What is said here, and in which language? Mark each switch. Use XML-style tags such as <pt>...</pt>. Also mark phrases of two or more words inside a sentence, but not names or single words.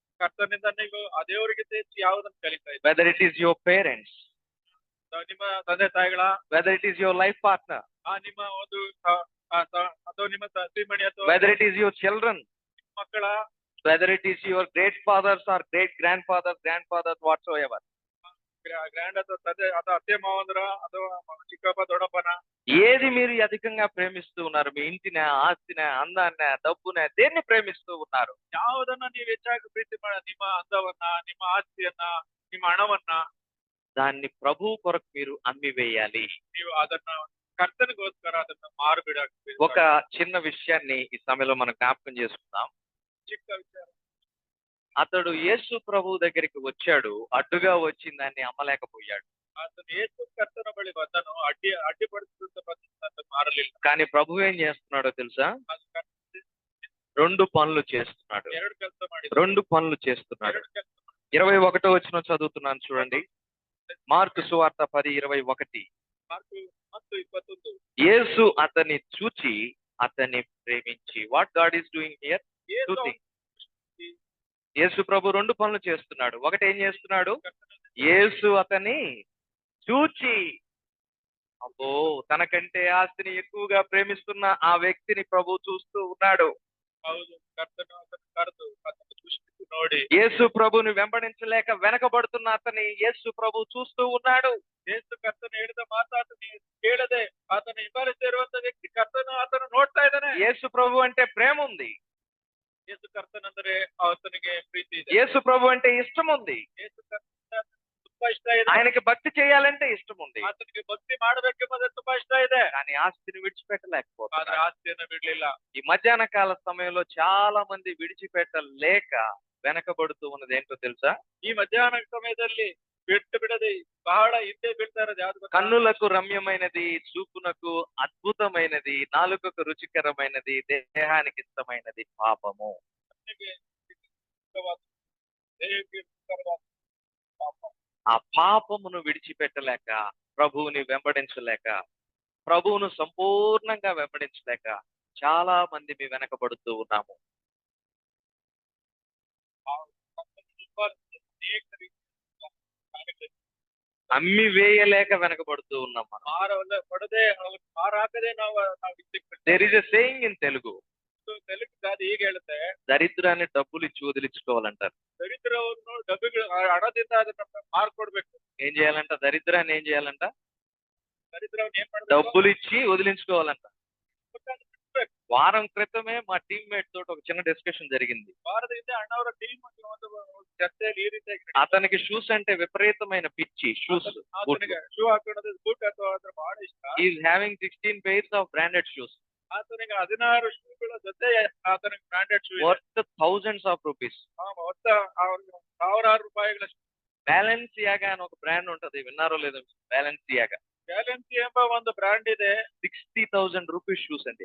<kn>ಕರ್ತನಿಂದ ನೀವು ಆ ದೇವರಿಗಿಂತ ಹೆಚ್ಚು ಯಾವುದನ್ನು ಕಲಿತಾ ಇದ್ದೀರಿ?</kn> <en>whether it is your parents,</en> <kn>ನಿಮ್ಮ ತಂದೆ ತಾಯಿಗಳ,</kn> <en>whether it is your life partner,</en> <kn>ನಿಮ್ಮ ಒಂದು ಅಥವಾ ನಿಮ್ಮ ಶ್ರೀಮಣಿ ಅಥವಾ</kn> <en>whether it is your children,</en> <kn>ಮಕ್ಕಳ,</kn> <en>whether it is your great fathers or great grandfathers whatsoever,</en> <kn>ಗ್ರ್ಯಾಂಡ್ ಅಥವಾ ತಂದೆ ಅಥವಾ ಅತ್ತೆ ಮಾವಂದ್ರ ಅಥವಾ ಚಿಕ್ಕಪ್ಪ ದೊಡ್ಡಪ್ಪನ,</kn> <te>ఏది మీరు అధికంగా ప్రేమిస్తూ ఉన్నారు? మీ ఇంటిన, ఆస్తిన, అందాన్న, డబ్బున, దేన్ని ప్రేమిస్తూ ఉన్నారు?</te> <kn>ಯಾವುದನ್ನ ನೀವು ಹೆಚ್ಚಾಗಿ ಪ್ರೀತಿ ಮಾಡ, ನಿಮ್ಮ ಅಂದವನ್ನ, ನಿಮ್ಮ ಆಸ್ತಿಯನ್ನ, ನಿಮ್ಮ ಹಣವನ್ನ,</kn> <te>దాన్ని ప్రభు కొరకు మీరు అమ్మి వేయాలి.</te> <kn>ನೀವು ಅದನ್ನ ಕರ್ತನಿಗೋಸ್ಕರ ಅದನ್ನ ಮಾರ್ಬಿಡಾಕ್ಬೇಕು.</kn> <te>ఒక చిన్న విషయాన్ని ఈ సమయంలో మనం జ్ఞాపకం చేసుకుందాం.</te> <kn>ಚಿಕ್ಕ ವಿಚಾರ,</kn> <te>అతడు యేసు ప్రభు దగ్గరికి వచ్చాడు, అడ్డుగా వచ్చిన దాన్ని అమ్మలేకపోయాడు.</te> <kn>ಆತನು ಯೇಸು ಕರ್ತನ ಬಳಿ ಬಂದನು, ಅಡ್ಡಿಪಡಿಸಿದಂತ ಬಂದ ಮಾರಲಿಲ್ಲ.</kn> <te>కానీ ప్రభు ఏం చేస్తున్నాడో తెలుసా?</te> <kn>ಅದು ಕರ್ತನ</kn> <te>రెండు పనులు చేస్తున్నాడు.</te> <kn>ಎರಡು ಕೆಲಸ ಮಾಡಿದ,</kn> <te>రెండు పనులు చేస్తున్నాడు.</te> <kn>ಎರಡು ಕೆಲಸ</kn> <te>21వ వచనం చదువుతున్నాను చూడండి. మార్కు సువార్త 10:21. ಮಾರ್ಕು 10:21. యేసు అతన్ని చూచి అతన్ని ప్రేమించి.</te> <en>what God is doing here?</en> <te>ಯೇಸು</te> <en>two things.</en> <te>యేసు ప్రభు రెండు పనులు చేస్తున్నాడు. ఒకటి ఏం చేస్తున్నాడు? యేసు అతన్ని చూచి, అబ్బో, తనకంటే ఆస్తిని ఎక్కువగా ప్రేమిస్తున్న ఆ వ్యక్తిని ప్రభు చూస్తూ ఉన్నాడు.</te> <kn>ಹೌದು, ಕರ್ತನು ಅದನ್ನು ಕರೆದು ಅದನ್ನು ದೃಷ್ಟಿಸಿ ನೋಡಿ,</kn> <te>యేసు ప్రభుని వెంబడించలేక వెనకబడుతున్న అతని యేసు ప్రభు చూస్తూ ఉన్నాడు.</te> <kn>ಯೇಸು ಕರ್ತನು ಹೇಳಿದ ಮಾತಾತನು ಕೇಳದೆ ಆತನ ಹಿಂಬಾಲಿಸ್ತಾ ಇರುವಂತ ವ್ಯಕ್ತಿ ಕರ್ತನು ಆತನು ನೋಡ್ತಾ ಇದ್ದಾನೆ.</kn> <te>యేసు ప్రభు అంటే ప్రేమ ఉంది.</te> <kn>ಯೇಸು ಕರ್ತನಂದ್ರೆ ಆತನಿಗೆ ಪ್ರೀತಿ ಇದೆ.</kn> <te>యేసు ప్రభు అంటే ఇష్టం ఉంది.</te> <kn>ಯೇಸು ಕರ್ತನ ತುಂಬಾ ಇಷ್ಟ ಇದೆ.</kn> <te>ఆయనకి భక్తి చేయాలంటే ఇష్టం ఉంది.</te> <kn>ಆತನಿಗೆ ಭಕ್ತಿ ಮಾಡಬೇಕೆಂಬುದು ತುಂಬಾ ಇಷ್ಟ ಇದೆ.</kn> <te>కానీ ఆస్తిని విడిచిపెట్టలేకపోతున్నాడు.</te> <kn>ಆದ್ರೆ ಆಸ್ತಿಯನ್ನು ಬಿಡ್ಲಿಲ್ಲ.</kn> <te>ఈ మధ్యాహ్న కాల సమయంలో చాలా మంది విడిచిపెట్టలేక వెనకబడుతూ ఉన్నది ఏంటో తెలుసా?</te> <kn>ಈ ಮಧ್ಯಾಹ್ನ ಸಮಯದಲ್ಲಿ ಬಿಟ್ಟು ಬಿಡದೆ ಬಹಳ ಹಿಂದೆ ಬೀಳ್ತಾ ಇರೋದು ಯಾವ್ದು ಗೊತ್ತಾ?</kn> <te>కన్నులకు రమ్యమైనది, చూపునకు అద్భుతమైనది, నాలుకకు రుచికరమైనది, దేహానికి ఇష్టమైనది పాపము.</te> <kn>ಕಣ್ಣಿಗೆ ಇಷ್ಟವಾದ, ದೇಹಕ್ಕೆ ಇಷ್ಟವಾದ ಪಾಪ.</kn> <te>ఆ పాపమును విడిచిపెట్టలేక, ప్రభువుని వెంబడించలేక, ప్రభువును సంపూర్ణంగా వెంబడించలేక చాలా మంది మీ వెనకబడుతూ ఉన్నాము.</te> <kn>ಆ ಕರ್ತನ ಹಿಂಬಾಲಿಸಿ ಅನೇಕ ರೀತಿಯ ಕಾರ್ಯಗಳು</kn> <te>అమ్మి వేయలేక వెనకబడుతూ ఉన్నాం మనం.</te> <kn>ಪಡದೆ ಮಾರಾಕದೆ ನಾವು</kn> <en>there is a saying in Telugu,</en> <kn>ತೆಲುಗು ಗಾದೆ ಹೀಗೆ ಹೇಳುತ್ತೆ,</kn> <te>దరిద్రాన్ని డబ్బులు ఇచ్చి వదిలించుకోవాలంటారు.</te> <kn>ದರಿದ್ರವನ್ನು ಡಬ್ಬಿಗಳು ಹಣದಿಂದ ಅದನ್ನ ಮಾರ್ಕೊಡ್ಬೇಕು.</kn> <te>ఏం చేయాలంట? దరిద్రాన్ని ఏం చేయాలంట?</te> <kn>ದರಿದ್ರವನ್ನು ಏನ್ ಮಾಡ್ಬೇಕು?</kn> <te>డబ్బులు ఇచ్చి వదిలించుకోవాలంట.</te> <kn>ಬಿಡ್ಬೇಕು.</kn> <te>వారం క్రితమే మా టీమ్మేట్ తోటి ఒక చిన్న డిస్కషన్ జరిగింది.</te> <kn>ವಾರದ ಹಿಂದೆ ಅಣ್ಣವರ ಟೀಮ್ ಒಂದು ಚರ್ಚೆಯಲ್ಲಿ ಈ ರೀತಿಯಾಗಿ</kn> <te>అతనికి షూస్ అంటే విపరీతమైన పిచ్చి. షూస్,</te> <kn>ಆತನಿಗೆ ಶೂ ಹಾಕೊಳ್ಳೋದು, ಬೂಟ್ ಅಥವಾ ಅದ್ರ ಬಹಳ ಇಷ್ಟ.</kn> <en>is having 16 pairs of branded shoes.</en> <kn>ಆತನಿಗೆ 16 ಶೂಗಳ ಜೊತೆ ಆತನಿಗೆ ಬ್ರಾಂಡೆಡ್ ಶೂ ಇದೆ.</kn> <en>worth thousands of rupees.</en> <kn>మొత్త ಅವ್ರಿಗೆ ಸಾವಿರಾರು ರೂಪಾಯಿಗಳಷ್ಟು.</kn> <te>బ్యాలెన్సియాగా అని ఒక బ్రాండ్ ఉంటది, విన్నారో లేదో? బ్యాలెన్సియాగా</te> <kn>ಗ್ಯಾಲನ್ಸಿ ಎಂಬ ಒಂದು ಬ್ರಾಂಡ್ ಇದೆ.</kn> <te>60,000</te> <en>rupees shoes</en> <te>అండి.</te>